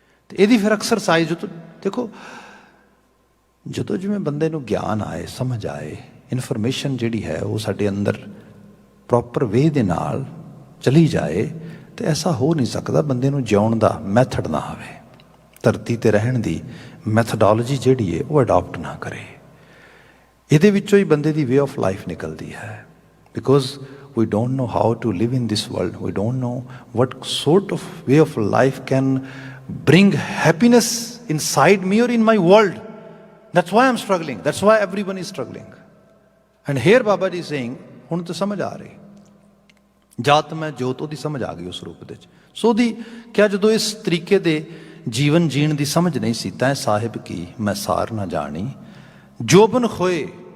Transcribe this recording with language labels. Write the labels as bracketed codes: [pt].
[pa] ਅਤੇ ਇਹਦੀ ਫਿਰ ਐਕਸਰਸਾਈਜ਼ ਦੇਖੋ, ਜਦੋਂ ਜਿਵੇਂ ਬੰਦੇ ਨੂੰ ਗਿਆਨ ਆਏ, ਸਮਝ ਆਏ, ਇਨਫੋਰਮੇਸ਼ਨ ਜਿਹੜੀ ਹੈ ਉਹ ਸਾਡੇ ਅੰਦਰ ਪ੍ਰੋਪਰ ਵੇ ਦੇ ਨਾਲ ਚਲੀ ਜਾਏ, ਤਾਂ ਐਸਾ ਹੋ ਨਹੀਂ ਸਕਦਾ ਬੰਦੇ ਨੂੰ ਜਿਉਣ ਦਾ ਮੈਥਡ ਨਾ ਆਵੇ, ਧਰਤੀ 'ਤੇ ਰਹਿਣ ਦੀ ਮੈਥਡੋਲੋਜੀ ਜਿਹੜੀ ਹੈ ਉਹ ਅਡਾਪਟ ਨਾ ਕਰੇ। ਇਹਦੇ ਵਿੱਚੋਂ ਹੀ ਬੰਦੇ ਦੀ ਵੇ ਆਫ ਲਾਈਫ ਨਿਕਲਦੀ ਹੈ। [en] Because we don't know how to live in this world. We don't know what sort of way of life can bring happiness inside me or in my world. That's why I'm struggling. That's why everyone is struggling. And here Baba Ji is saying, [pa] ਹੁਣ ਤਾਂ ਸਮਝ ਆ ਰਹੀ, ਜਾਤ ਮੈਂ ਜੋਤ, ਉਹਦੀ ਸਮਝ ਆ ਗਈ ਉਸ ਰੂਪ ਦੇ ਵਿੱਚ। ਸੋ ਉਹਦੀ ਕਿਆ ਜਦੋਂ ਇਸ ਤਰੀਕੇ ਦੇ ਜੀਵਨ ਜੀਣ ਦੀ ਸਮਝ ਨਹੀਂ ਸੀ, ਤੈਂ ਸਾਹਿਬ ਕੀ ਮੈਂ ਸਾਰ ਨਾ ਜਾਣੀ, ਜੋਬਨ ਖੋਏ।